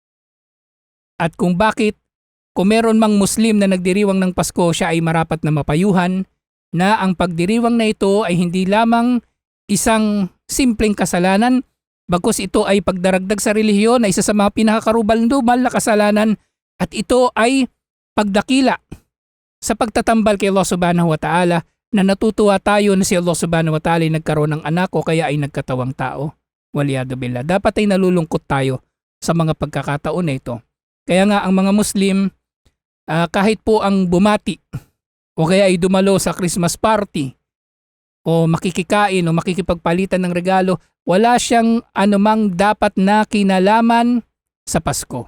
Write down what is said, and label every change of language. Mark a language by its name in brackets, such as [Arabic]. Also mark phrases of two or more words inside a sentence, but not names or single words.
[Filipino] At kung bakit kung meron mang Muslim na nagdiriwang ng Pasko, siya ay marapat na mapayuhan na ang pagdiriwang na ito ay hindi lamang isang simpleng kasalanan, bagkus ito ay pagdaragdag sa relihiyon na isa sa mga pinakakarubal-dubal na kasalanan, at ito ay pagdakila sa pagtatambal kay Allah [Arabic] سبحانه وتعالى [Filipino] na natutuwa tayo na si Allah [Arabic] سبحانه وتعالى [Filipino] ay nagkaroon ng anak o kaya ay nagkatawang tao. [Arabic] والعياذ بالله. [Filipino] Dapat ay nalulungkot tayo sa mga pagkakataon na ito. Kaya nga ang mga Muslim, kahit po ang bumati o kaya ay dumalo sa [English] Christmas party [Filipino] o makikikain o makikipagpalitan ng regalo, wala siyang anumang dapat na kinalaman sa Pasko.